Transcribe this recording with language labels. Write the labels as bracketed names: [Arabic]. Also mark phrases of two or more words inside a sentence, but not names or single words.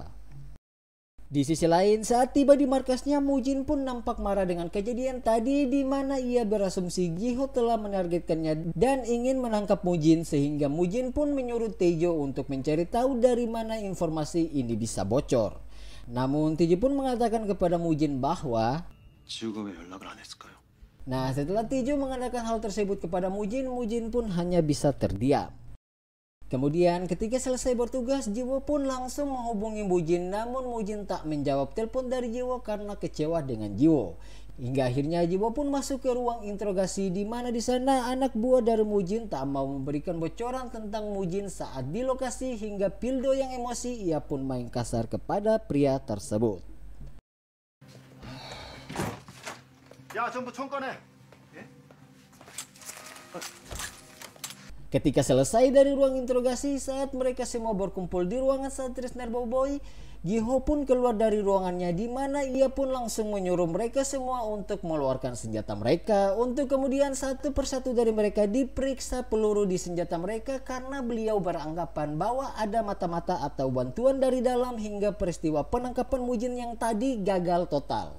[Indonesian] Di sisi lain, saat tiba di markasnya, Mujin pun nampak marah dengan kejadian tadi, di mana ia berasumsi Gi-ho telah menargetkannya dan ingin menangkap Mujin, sehingga Mujin pun menyuruh Taejo untuk mencari tahu dari mana informasi ini bisa bocor. Namun Taejo pun mengatakan kepada Mujin bahwa [Korean] 지우가 왜 연락을 안 했을까요? [Indonesian] Nah, setelah Taejo mengatakan hal tersebut kepada Mujin, Mujin pun hanya bisa terdiam. Kemudian ketika selesai bertugas, Jiwo pun langsung menghubungi Mujin, namun Mujin tak menjawab telepon dari Jiwo karena kecewa dengan Jiwo. Hingga akhirnya Jiwo pun masuk ke ruang interogasi, di mana di sana anak buah dari Mujin tak mau memberikan bocoran tentang Mujin saat di lokasi, hingga Pildo yang emosi ia pun main kasar kepada pria tersebut. [Korean] 야, 전부 총 꺼내. [Indonesian] Ketika selesai dari ruang interogasi, saat mereka semua berkumpul di ruangan Satris Narboboy, Giho pun keluar dari ruangannya, di mana ia pun langsung menyuruh mereka semua untuk mengeluarkan senjata mereka, untuk kemudian satu persatu dari mereka diperiksa peluru di senjata mereka karena beliau beranggapan bahwa ada mata-mata atau bantuan dari dalam hingga peristiwa penangkapan Mujin yang tadi gagal total.